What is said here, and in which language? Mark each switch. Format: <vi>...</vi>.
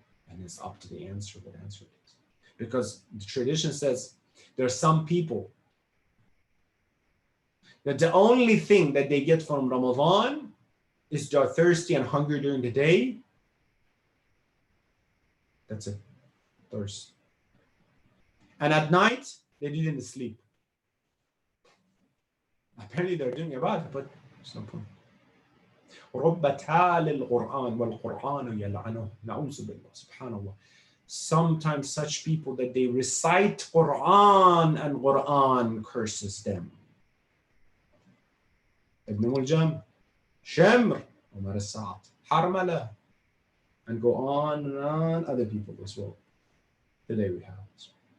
<en>And it's up to the answer, what answer it is. Because the tradition says there are some people that the only thing that they get from Ramadan is they're thirsty and hungry during the day. That's it. Thirst. And at night, they didn't sleep. Apparently they're doing ibadah, but there's no point.</en> <ar>رب تال القرآن والقرآن يلعنه نعوذ بالله سبحان الله.</ar> <en>Sometimes such people that they recite Quran and Quran curses them. Ibn Muljam, Shamr, Umar al-Sa'd, Harmala, and go on and on, other people as well. Today we have this.</en>